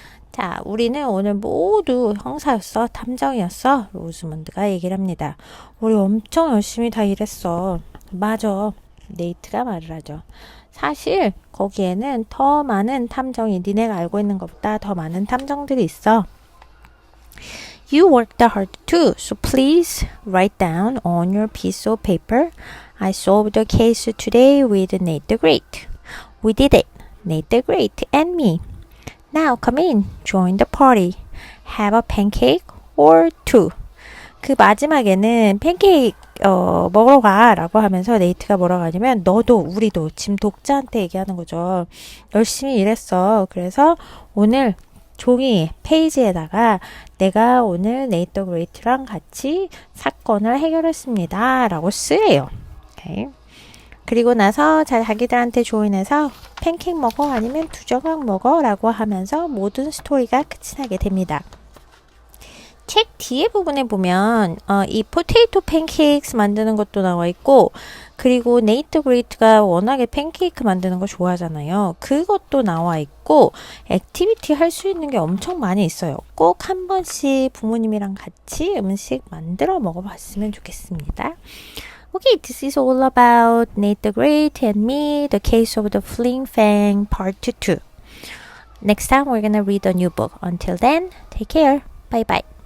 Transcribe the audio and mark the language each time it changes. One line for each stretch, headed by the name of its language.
Korean: 자, 우리는 오늘 모두 형사였어, 탐정이었어. 로즈먼드가 얘기를 합니다. 우리 엄청 열심히 다 일했어. 맞아. 네이트가 말을 하죠. 사실 거기에는 더 많은 탐정이 니네가 알고 있는 것보다 더 많은 탐정들이 있어.
English: You worked hard too, so please write down on your piece of paper. I solved the case today with Nate the Great. We did it, Nate the Great and me. Now come in, join the party. Have a pancake or two.
Korean: 그 마지막에는 팬케이크 먹으러 가 라고 하면서 네이트가 뭐라고 하냐면 너도 우리도 지금 독자한테 얘기하는 거죠. 열심히 일했어. 그래서 오늘 종이 페이지에다가 내가 오늘 네이트 그레이트랑 같이 사건을 해결했습니다 라고 쓰래요. 오케이. 그리고 나서 자기들한테 조인해서 팬케이크 먹어 아니면 두 조각 먹어 라고 하면서 모든 스토리가 끝이 나게 됩니다. 책 뒤에 부분에 보면 이 포테이토 팬케이크 만드는 것도 나와 있고 그리고 네이트 그레이트가 워낙에 팬케이크 만드는 거 좋아하잖아요. 그것도 나와 있고 액티비티 할 수 있는 게 엄청 많이 있어요. 꼭 한 번씩 부모님이랑 같이 음식 만들어 먹어봤으면 좋겠습니다.
English: Okay, this is all about Nate the Great and me, the case of the Fling Fang part 2. Next time we're gonna read a new book. Until then, take care. Bye bye.